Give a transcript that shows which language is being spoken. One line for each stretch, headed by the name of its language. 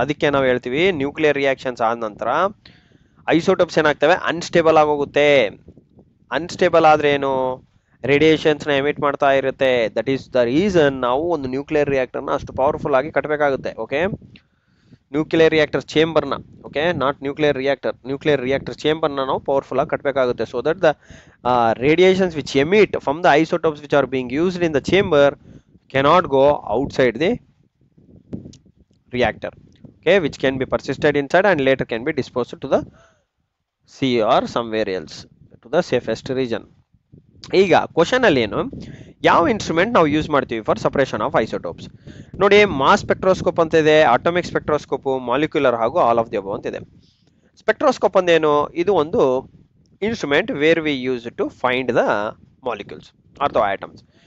Kannada: ಅದಕ್ಕೆ ನಾವು ಹೇಳ್ತೀವಿ ನ್ಯೂಕ್ಲಿಯರ್ ರಿಯಾಕ್ಷನ್ಸ್ ಆದ ನಂತರ ಐಸೋಟೋಪ್ಸ್ ಏನಾಗ್ತವೆ, ಅನ್ಸ್ಟೇಬಲ್ ಆಗೋಗುತ್ತೆ. ಅನ್ಸ್ಟೇಬಲ್ ಆದ್ರೆ ಏನು, ರೇಡಿಯೇಷನ್ಸ್ ನ ಎಮಿಟ್ ಮಾಡ್ತಾ ಇರುತ್ತೆ.
English: that is the reason
Kannada: ನಾವು ಒಂದು ನ್ಯೂಕ್ಲಿಯರ್ ರಿಯಾಕ್ಟರ್ ನ ಅಷ್ಟು ಪವರ್ಫುಲ್ ಆಗಿ ಕಟ್ಟಬೇಕಾಗುತ್ತೆ. ಓಕೆ, ನ್ಯೂಕ್ಲಿಯರ್ ರಿಯಾಕ್ಟರ್ ಚೇಂಬರ್ ನ, okay not nuclear reactor chamber ನ ನಾವು ಪವರ್ಫುಲ್ ಆಗಿ ಕಟ್ಟಬೇಕಾಗುತ್ತೆ. So that the radiations which emit from the isotopes which are being used in the chamber
English: cannot go outside the reactor, okay, which can be persisted inside and later can be disposed to the sea or somewhere else to the safest region.
Kannada: ಈಗ question ಅಲ್ಲಿ ಏನು, ಯಾವ instrument ನಾವು use ಮಾಡ್ತೀವಿ
English: For separation of isotopes?
Kannada: ನೋಡಿ, mass spectroscope ಅಂತ ಇದೆ, atomic spectroscope, molecular ಹಾಗೂ
English: all of the above
Kannada: ಅಂತ ಇದೆ. ಸ್ಪೆಕ್ಟ್ರೋಸ್ಕೋಪ್ ಅಂದೇನು, ಇದು ಒಂದು
English: Instrument where we use to find the molecules ಅಥವಾ atoms.